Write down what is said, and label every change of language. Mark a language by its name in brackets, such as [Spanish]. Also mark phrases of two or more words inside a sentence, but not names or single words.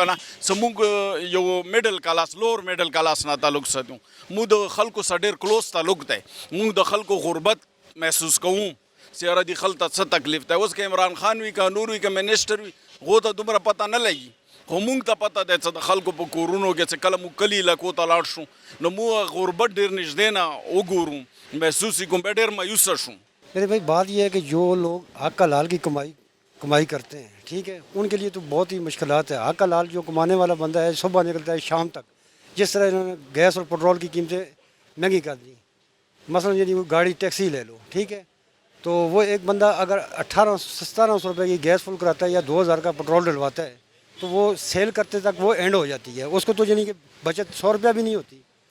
[Pashto] نه څه مونږ یو [English] middle class [Pashto] لور [English] middle class [Pashto] نه تعلق ساتو مونږ د خلکو سره ډېر کلوز تعلق دی مونږ د خلکو غربت محسوس کوو چې یاره دې خلک ته څه تکلیف دی اوس که عمران خان وي که نور وي که منسټر وي هغو ته دومره پته نه لګي خو مونږ ته پته دی چې د خلکو په کورونو کې چې کله مونږ کلي علاقو ته لاړ شو نو مونږ غربت ډېر نږدې نه وګورو محسوس یې کوم بیا ډېر مایوسه شو. [Urdu] میرے بھائی بات یہ ہے کہ جو لوگ حق حلال کی کمائی کرتے ہیں ٹھیک ہے ان کے لیے تو بہت ہی مشکلات ہے. حق حلال جو کمانے والا بندہ ہے صبح نکلتا ہے شام تک جس طرح انہوں نے گیس اور پیٹرول کی قیمتیں مہنگی کر دی مثلا یعنی وہ گاڑی ٹیکسی لے لو ٹھیک ہے تو وہ ایک بندہ اگر 1800-1700 روپے کی گیس فل کراتا ہے یا 2000 کا پیٹرول ڈلواتا ہے تو وہ سیل کرتے تک وہ اینڈ ہو جاتی ہے اس کو تو یعنی کہ بچت 100 روپیہ بھی نہیں ہوتی.